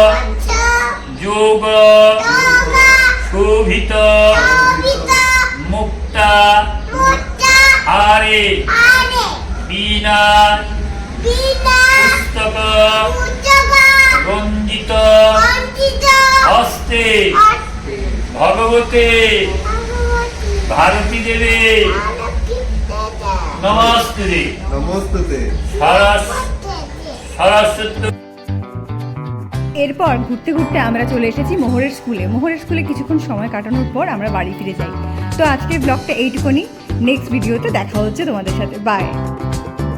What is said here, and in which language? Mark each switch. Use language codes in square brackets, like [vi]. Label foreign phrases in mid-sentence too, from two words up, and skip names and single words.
[sa] योग शोभित मुक्त हारे बिना पुस्तक रञ्जित हस्ते भगवते भारति देवि नमस्ते নমস্তে Saraswati [bn] এরপর ঘুরতে ঘুরতে আমরা চলে এসেছি মোহরের স্কুলে কিছুক্ষণ সময় কাটানোর পর আমরা বাড়ি ফিরে যাই। তো আজকের ব্লগটা এইটুকুনি, নেক্সট ভিডিওতে দেখা হচ্ছে তোমাদের সাথে। বাই।